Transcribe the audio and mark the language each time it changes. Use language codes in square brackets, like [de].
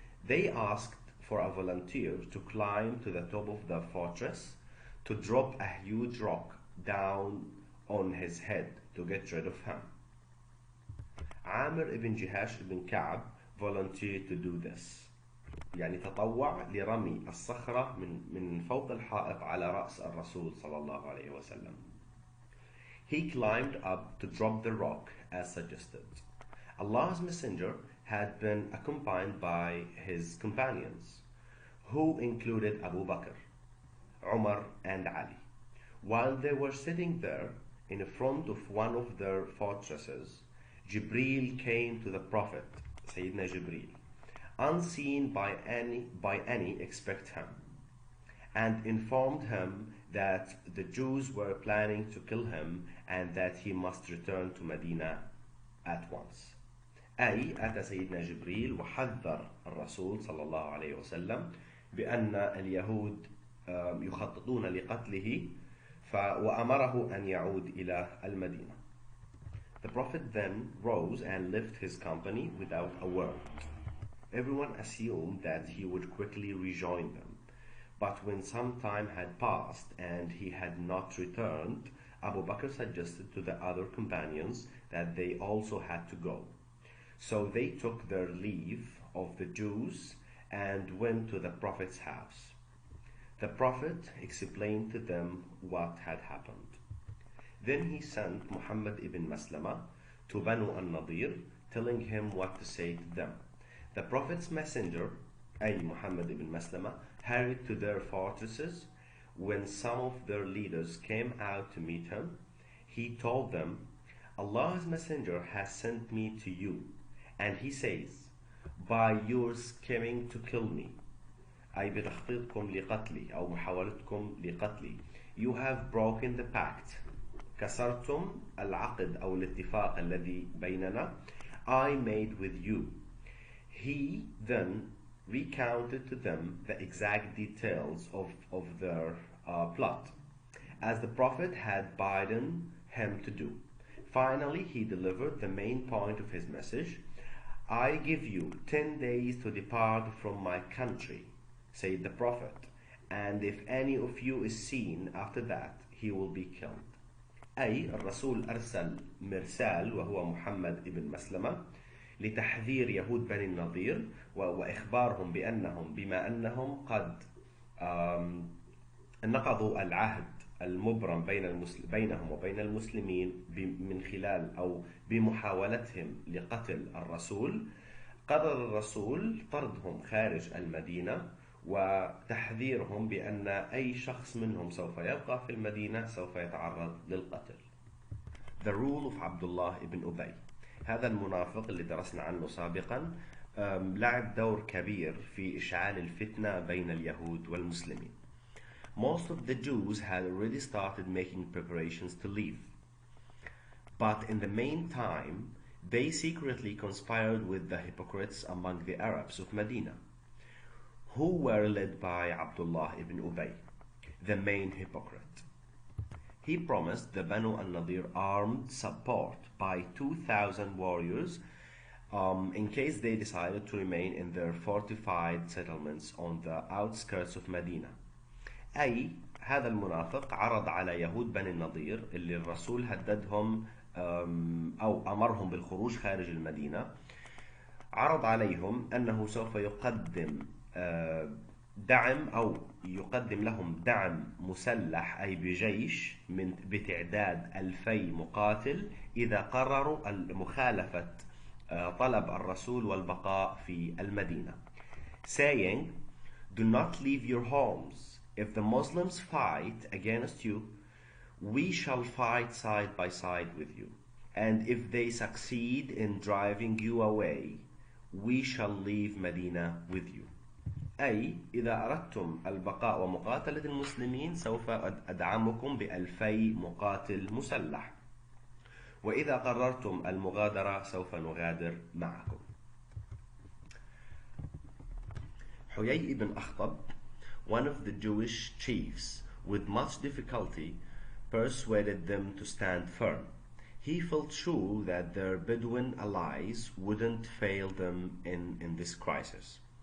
[en] They asked for a volunteer to climb to the top of the fortress to drop a huge rock down on his head to get rid of him. Amr ibn Jihash ibn Ka'b volunteered to do this. [ar] يعني تطوع لرمي الصخرة من فوق الحائط على رأس الرسول صلى الله عليه وسلم. [en] He climbed up to drop the rock as suggested. Allah's Messenger had been accompanied by his companions, who included Abu Bakr, Umar, and Ali. While they were sitting there in front of one of their fortresses, Jibreel came to the Prophet, Sayyidina Jibreel, unseen by any except him, and informed him that the Jews were planning to kill him and that he must return to Medina at once. [ar] أي أتى سيدنا جبريل وحذر الرسول صلى الله عليه وسلم بأن اليهود يخططون لقتله وأمره أن يعود إلى المدينة. [en] The Prophet then rose and left his company without a word. Everyone assumed that he would quickly rejoin them. But when some time had passed and he had not returned, Abu Bakr suggested to the other companions that they also had to go. So they took their leave of the Jews and went to the Prophet's house. The Prophet explained to them what had happened. Then he sent Muhammad ibn Maslama to Banu al-Nadir, telling him what to say to them. The Prophet's messenger, أي Muhammad ibn Maslama, hurried to their fortresses. When some of their leaders came out to meet him, he told them, Allah's messenger has sent me to you, and he says, by your scheming to kill me, [ar] أي بتخطيطكم لقتلي أو محاولتكم لقتلي, [en] you have broken the pact. كسرتم العقد أو الاتفاق الذي بيننا I made with you. He then recounted to them the exact details of their plot, as the Prophet had bidden him to do. Finally, he delivered the main point of his message. I give you 10 days to depart from my country, said the Prophet, and if any of you is seen after that, he will be killed. [ar] أي الرسول أرسل مرسال وهو محمد ابن مسلمة لتحذير يهود بني النضير وإخبارهم بما أنهم قد نقضوا العهد المبرم بينهم وبين المسلمين من خلال أو بمحاولتهم لقتل الرسول. قرر الرسول طردهم خارج المدينة وتحذيرهم بأن أي شخص منهم سوف يبقى في المدينة سوف يتعرض للقتل. [en] The rule of عبد الله ibn أبي. [ar] هذا المنافق اللي درسنا عنه سابقا لعب دور كبير في إشعال الفتنة بين اليهود والمسلمين. [en] Most of the Jews had already started making preparations to leave. But in the meantime, they secretly conspired with the hypocrites among the Arabs of Medina, who were led by Abdullah ibn Ubay, the main hypocrite. He promised the Banu al-Nadir armed support by 2,000 warriors in case they decided to remain in their fortified settlements on the outskirts of Medina. [ar] أي هذا المنافق عرض على يهود بني النضير اللي الرسول هددهم أو أمرهم بالخروج خارج المدينة، عرض عليهم أنه سوف يقدم دعم أو يقدم لهم دعم مسلح أي بجيش بتعداد 2000 مقاتل إذا قرروا مخالفة طلب الرسول والبقاء في المدينة. [en] Saying, do not leave your homes. If the Muslims fight against you, we shall fight side by side with you. And if they succeed in driving you away, we shall leave Medina with you. [ar] أي إذا أردتم البقاء ومقاتلة المسلمين سوف أدعمكم ب2000 مقاتل مسلح، وإذا قررتم المغادرة سوف نغادر معكم. [en] حيي ibn Akhtab, one of the Jewish chiefs, with much difficulty persuaded them to stand firm. He felt sure that their Bedouin allies wouldn't fail them in this crisis.